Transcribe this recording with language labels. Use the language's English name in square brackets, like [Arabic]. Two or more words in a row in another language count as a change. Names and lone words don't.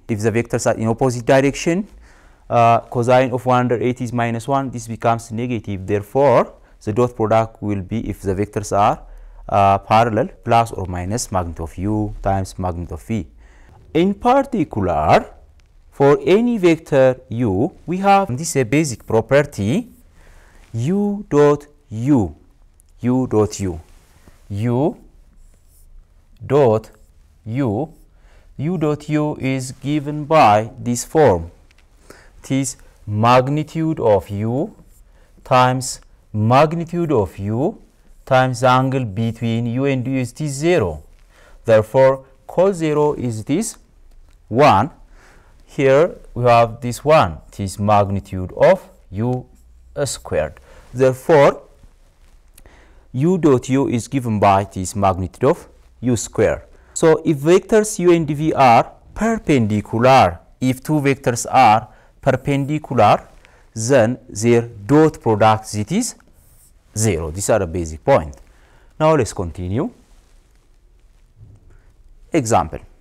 [English] If the vectors are in opposite direction, cosine of 180 is minus 1, this becomes negative. Therefore, the dot product will be, if the vectors are parallel, plus or minus magnitude of u times magnitude of v. In particular, for any vector u, we have this a basic property u dot u, u dot u, u dot u, u dot u is given by this form. It is magnitude of u times magnitude of u times the angle between u and u is this 0. Therefore, cos 0 is this 1. Here we have this 1. It is magnitude of u squared. Therefore, u dot u is given by this magnitude of u squared. So, if vectors u and v are perpendicular, if two vectors are perpendicular, then their dot product it is 0. These are a basic point. Now, let's continue. Example.